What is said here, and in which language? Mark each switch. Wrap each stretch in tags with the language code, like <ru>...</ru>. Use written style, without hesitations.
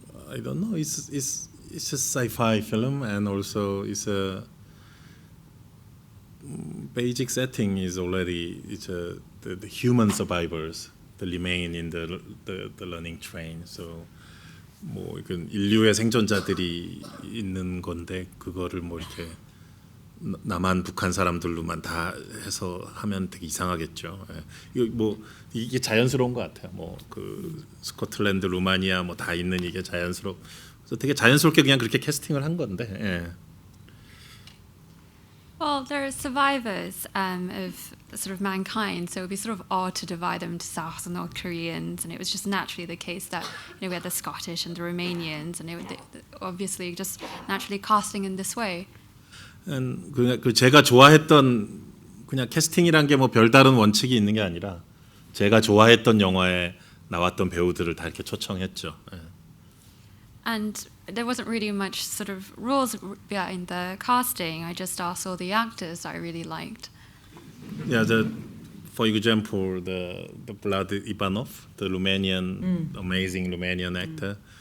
<en>I don't know. It's a sci-fi film, and also it's a basic setting is already the human survivors that remain in the learning train.</en> <ko>So 뭐 이건 인류의 생존자들이 있는 건데 그거를 뭐 이렇게 남한 북한 사람들로만 다 해서 하면 되게 이상하겠죠. 이게 자연스러운 것 같아요. 뭐 그 스코틀랜드, 루마니아 뭐 다 있는 이게 그래서 되게 자연스럽게 그냥 그렇게 캐스팅을 한 건데. 예.</ko> <en>Well, they're survivors of sort of mankind, so it would be sort of odd to divide them into South and North Koreans, and it was just naturally the case that we had the Scottish and the Romanians, and they obviously just naturally casting in this way.</en> <ko>그 제가 좋아했던 그냥 캐스팅이란 게 뭐 별다른 원칙이 있는 게 아니라 제가 좋아했던 영화에 나왔던 배우들을 다 이렇게 초청했죠. 예.</ko> <en>And there wasn't really much sort of rules behind the casting. I just asked all the actors I really liked. Yeah, for example, the Vlad Ivanov, the Romanian, amazing Romanian actor.</en>